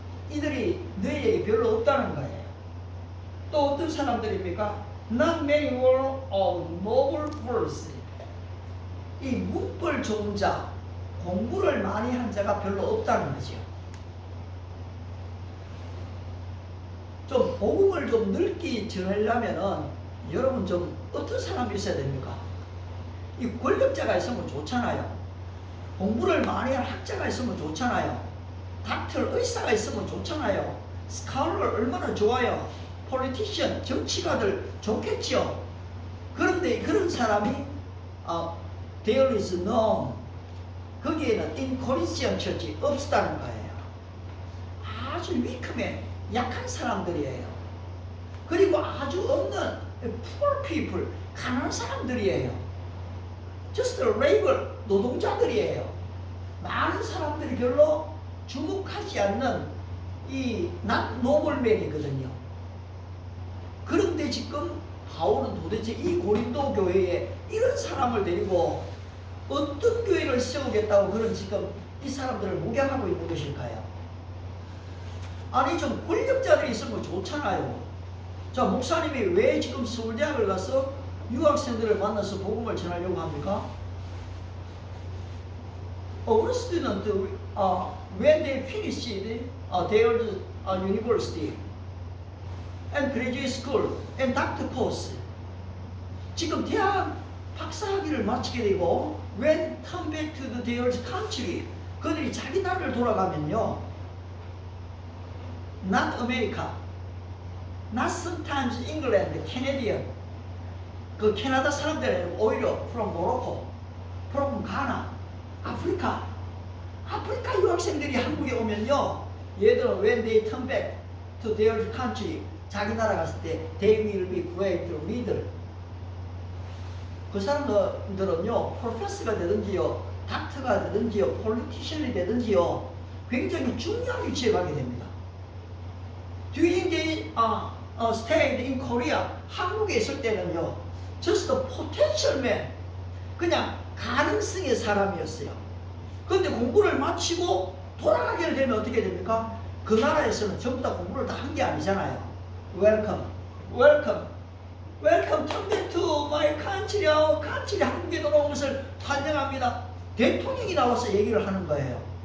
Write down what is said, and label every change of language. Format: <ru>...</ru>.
<ko>이들이 너희에게 별로 없다는 거예요. 또 어떤 사람들입니까?</ko> <en>Not many were of noble birth.</en> <ko>이 문벌 좋은 자, 공부를 많이 한 자가 별로 없다는 거죠. 좀 복음을 좀 넓게 전하려면은 여러분 좀 어떤 사람이 있어야 됩니까? 이 권력자가 있으면 좋잖아요. 공부를 많이 한 학자가 있으면 좋잖아요. 닥터 의사가 있으면 좋잖아요. 스칼러 얼마나 좋아요. 폴리티션 정치가들 좋겠죠. 그런데 그런 사람이</ko> <en>there is none.</en> <ko>거기에는</ko> <en>in Corinthian church</en> <ko>없었다는 거예요. 아주 위크맨 약한 사람들이에요. 그리고 아주 없는</ko> <en>poor people</en> <ko>가난한 사람들이에요.</ko> <en>just labor</en> <ko>노동자들이에요. 많은 사람들이 별로 주목하지 않는 이</ko> <en>not noble man</en> <ko>이거든요. 그런데 지금 바울은 도대체 이 고린도 교회에 이런 사람을 데리고 어떤 교회를 세우겠다고 그런 지금 이 사람들을 목양하고 있는 것일까요? 아니 좀 권력자들이 있으면 좋잖아요. 자, 목사님이 왜 지금 서울대학을 가서 유학생들을 만나서 복음을 전하려고 합니까?</ko> <en>Our student, when they finished their university and graduate school and doctor course,</en> <ko>지금 대학 박사학위를 마치게 되고</ko> <en>when come back to their country,</en> <ko>그들이 자기 나라를 돌아가면요,</ko> <en>not America, not sometimes England, Canadian,</en> <ko>그 캐나다 사람들은 오히려</ko> <en>from Morocco, from Ghana,</en> <ko>아프리카 유학생들이 한국에 오면요, 얘들은</ko> <en>when they turn back to their country,</en> <ko>자기 나라 갔을 때</ko> <en>they will be great leader.</en> <ko>그 사람들은요, 프로페서가 되든지요, 닥터가 되든지요, 폴리티션이 되든지요, 굉장히 중요한 위치에 가게 됩니다.</ko> <en>During they stayed in Korea,</en> <ko>한국에 있을 때는요,</ko> <en>just a potential man,</en> <ko>그냥 가능성의 사람이었어요. 그런데 공부를 마치고 돌아가게 되면 어떻게 됩니까? 그 나라에서는 전부 다 공부를 다 한 게 아니잖아요.</ko> <en>Welcome, welcome, welcome to my country.</en> <ko>country 한국에 돌아온 것을 환영합니다. 대통령이 나와서 얘기를 하는 거예요.</ko>